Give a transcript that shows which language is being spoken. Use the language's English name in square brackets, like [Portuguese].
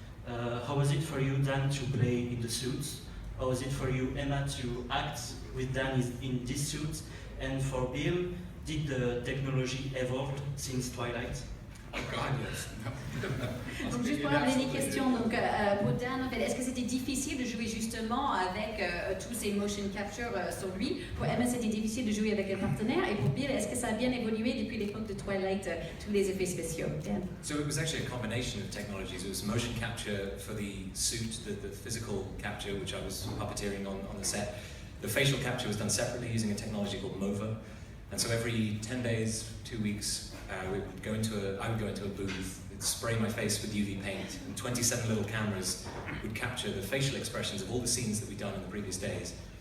[English] How was it for you, Dan, to play in the suits? How was it for you, Emma, to act with Dan in this suit? And for Bill, did the technology evolve since Twilight? Oh God, yes. [French] Donc juste pour la dernière question, donc pour Dan, en fait, est-ce que c'était difficile de jouer justement avec tous ces motion capture sur lui? Pour Emma, c'était difficile de jouer avec un partenaire, et pour Bill, est-ce que ça a bien évolué depuis l'époque de Twilight, tous les effets spéciaux? [English] Dan? So it was actually a combination of technologies. It was motion capture for the suit, the physical capture, which I was puppeteering on the set. The facial capture was done separately using a technology called MOVA. And so every 10 days, 2 weeks, I would go into a booth, I'd spray my face with UV paint, and 27 little cameras would capture the facial expressions of all the scenes that we'd done in the previous days.